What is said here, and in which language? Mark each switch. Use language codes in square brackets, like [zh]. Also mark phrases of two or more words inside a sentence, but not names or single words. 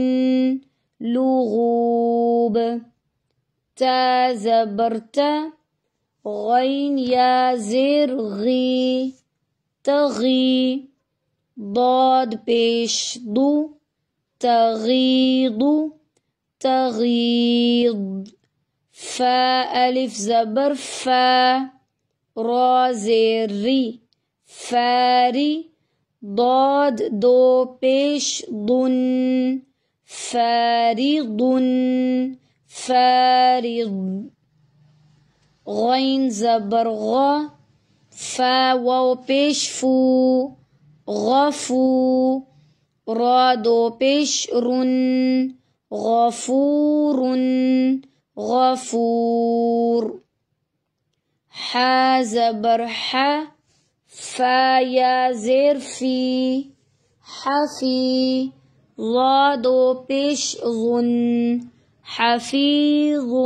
[ur] لغوب، تا زبر تا، غین یا زیر غی، تغی، ضاد پیش دو، تغیض، تغیض، فا الف زبر فا، را زیر ری، فاری، ضاد دو پیش ضن، [ar] فارض، فارض، [ur] غین زبر غا، فا واو پیش فو، غفو، را دو پیش رن، غفور، غفور، حا زبر حا، فا یا زیر فی، حفی، ضا دو پیش ظن، حفیظ،